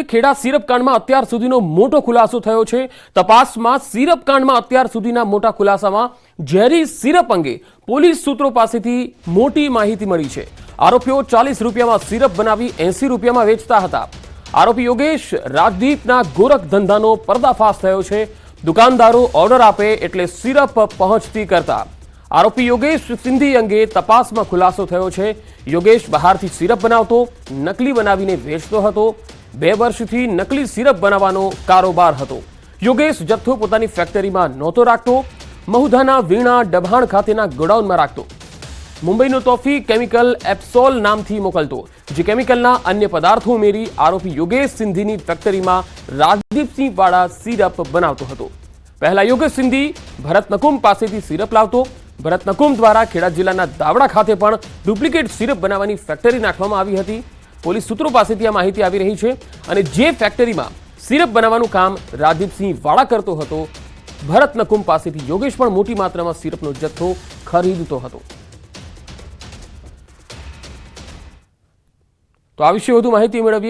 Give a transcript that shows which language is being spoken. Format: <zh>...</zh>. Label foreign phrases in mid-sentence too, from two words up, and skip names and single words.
<gu>ખેડા સિરપ કાંડમાં અત્યાર સુધીનો મોટો ખુલાસો થયો છે। તપાસમાં સિરપ કાંડમાં અત્યાર સુધીના મોટા ખુલાસામાં ઝેરી સિરપ અંગે પોલીસ સૂત્રો પાસેથી મોટી માહિતી મળી છે। આરોપીઓ 40 રૂપિયામાં સિરપ બનાવી 80 રૂપિયામાં વેચતા હતા। આરોપી યોગેશ રાજદીપના ગોરખ ધંધાનો પર્દાફાશ થયો છે। દુકાનદારો ઓર્ડર આપે એટલે સિરપ પહોંચતી કરતા। આરોપી યોગેશ સિંધી અંગે તપાસ મેં ખુલાસો થયો છે। યોગેશ બહારથી સિરપ બનાવતો, નકલી બનાવીને વેચતો હતો। 2 વર્ષથી નકલી સિરપ बनावવાનો કારોબાર હતો। યોગેશ જથ્થો પોતાની ફેક્ટરીમાં નહોતો રાખતો, મહુધાના વીણા ડભાણ ખાતેના ગોડાઉનમાં રાખતો। મુંબઈનો તોફી કેમિકલ એપ્સોલ નામથી મોકલતો, જે કેમિકલના અન્ય પદાર્થો ઉમેરી આરોપી યોગેશ સિંધીની ફેક્ટરીમાં રાજદીપસિંહ વાળા સિરપ બનાવતો હતો। પહેલા યોગેશ સિંધી ભરત નકુમ પાસેથી સિરપ લાવતો। ભરત નકુમ દ્વારા ખેડા જિલ્લાના દાવડા ખાતે પણ ડુપ્લિકેટ સિરપ बनावવાની ફેક્ટરી નાખવામાં આવી હતી। પોલીસ સૂત્રો પાસેથી આ માહિતી આવી રહી છે અને જે ફેક્ટરીમાં સિરપ બનાવવાનું કામ રાજદીપસિંહ વાળા કરતો હતો, ભરત નકુમ પાસેથી યોગેશ પણ મોટી માત્રામાં સિરપનો જથ્થો ખરીદતો હતો। તો આ વિશે વધુ માહિતી મેળવીએ।</gu>